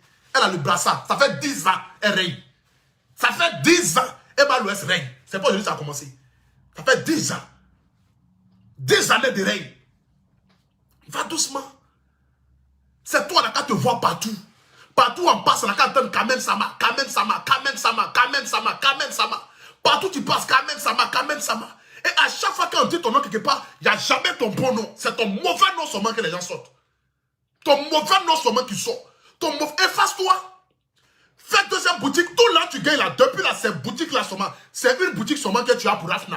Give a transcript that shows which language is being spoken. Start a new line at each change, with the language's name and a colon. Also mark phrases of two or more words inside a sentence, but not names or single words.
French: Elle a le brassard. Ça fait 10 ans, elle règne. Ça fait 10 ans, Emma l'Ouest règne. C'est pas aujourd'hui que ça a commencé. Ça fait 10 ans. 10 années de règne. Va doucement. C'est toi là qui te vois partout. Partout on passe, on a qu'à entendre Kamen Sama, Kamen Sama, Kamen Sama, Kamen Sama, Kamen Sama. Partout tu passes, Kamen Sama, Kamen Sama. Et à chaque fois qu'on dit ton nom quelque part, il n'y a jamais ton bon nom. C'est ton mauvais nom seulement que les gens sortent. Ton mauvais nom seulement qui sort. Ton mauvais... Efface-toi. Fais deuxième boutique. Tout là tu gagnes là. Depuis là, cette boutique là seulement. C'est une boutique seulement que tu as pour Rafna.